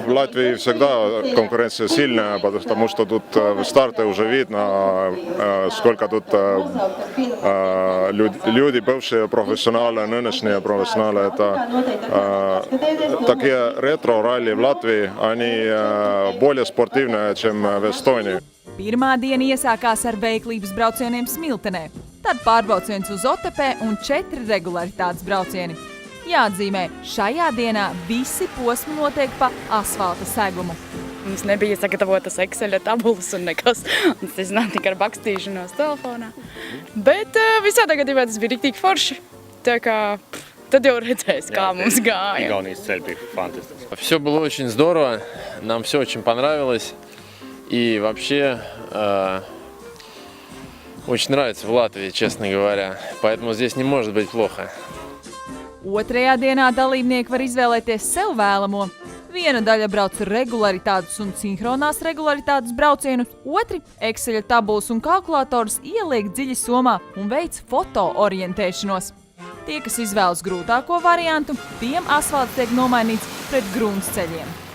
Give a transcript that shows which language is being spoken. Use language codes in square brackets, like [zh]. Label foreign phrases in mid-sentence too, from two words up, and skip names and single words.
[ru] В Латвии всегда конкуренция сильная, потому что тут в старте уже видно, сколько тут люди, бывшие профессионалы, нынешние профессионалы. Это такие ретро-ралли в Латвии, они более спортивные, чем в Эстонии. [lv] Pirmā diena iesākās ar veiklības braucieniem Smiltenē, tad pārbrauciens uz Otepē un 4 regularitātes braucieni. Jāatzīmē, šajā dienā visi posmi notiek pa asfalta segumu. Mums nebija sagatavotas Excel tabulas un nekas. Tas iznāk tikai ar bakstīšanos telefonā. Bet visādā gadījumā tas bija riktīgi forši. Tā kā tad jau redzēs, kā mums gāja. Igaunijas ceļi bija fantastiski. [ru] Все было очень здорово, нам все очень понравилось. И вообще очень нравится в Латвии, честно говоря. Поэтому здесь не может быть плохо. [lv] Otrajā dienā dalībnieki var izvēlēties sev vēlamo. Viena daļa brauc regularitātes un sinhronās regularitātes braucienus, otri Excel tabulas un kalkulators ieliek dziļi somā un veic foto orientēšanos. Tie, kas izvēlas grūtāko variantu, tiem asfalts tiek nomainīts pret gruntsceļiem.